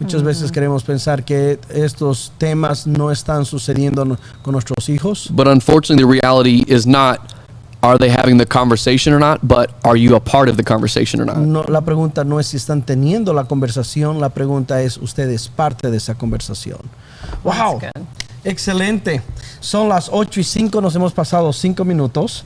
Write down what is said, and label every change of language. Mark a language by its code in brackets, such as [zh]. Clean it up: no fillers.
[es] Muchas veces queremos pensar que estos temas no están sucediendo con nuestros hijos. [en] But unfortunately, the reality is not, are they having the conversation or not, but are you a part of the conversation or not? [es] No, la pregunta no es si están teniendo la conversación, la pregunta es, ¿usted es parte de esa conversación? ¡Wow! Excelente. Son las 8:05, nos hemos pasado 5 minutos.